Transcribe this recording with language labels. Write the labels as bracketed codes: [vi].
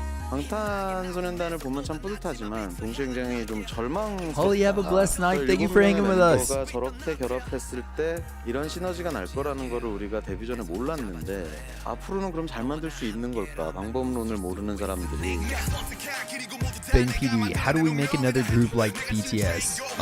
[ko] 방탄소년단을 보면 참 뿌듯하지만 동시에 굉장히 좀 절망스럽다. [en] Holly, have a blessed night. Thank you for hanging with us. [ko] 멤버가 저렇게 결합했을 때 이런 시너지가 날 거라는 거를 우리가 데뷔 전에 몰랐는데 앞으로는 그럼 잘 만들 수 있는 걸까? 방법론을 모르는 사람들이. [en] Bang PD, how do we make another group like BTS?